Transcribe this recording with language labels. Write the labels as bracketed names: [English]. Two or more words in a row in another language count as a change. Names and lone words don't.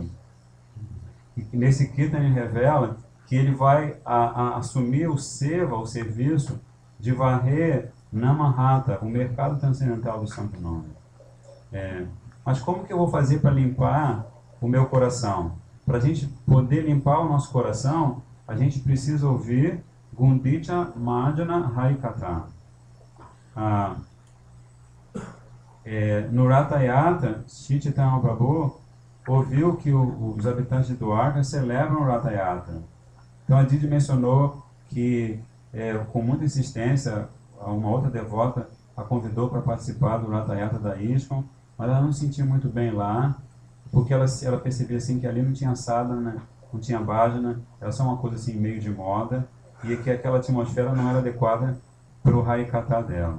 [Portuguese] E nesse kirtan ele revela que ele vai assumir o seva, o serviço de varrer Namahata, o mercado transcendental do Santo Nome. Mas como que eu vou fazer para limpar o meu coração? Para a gente poder limpar o nosso coração, a gente precisa ouvir Gundicha Marjana Harikatha. No Ratha Yatra, Shri Chaitanya Mahaprabhu ouviu que os habitantes de Dwarka celebram o Ratha Yatra. Então a Didi mencionou que com muita insistência uma outra devota a convidou para participar do Ratha Yatra da ISKCON, mas ela não se sentia muito bem lá, porque ela percebia assim que ali não tinha sadhana, não tinha bhajana, era só uma coisa assim meio de moda, e que aquela atmosfera não era adequada para o Harikatha dela.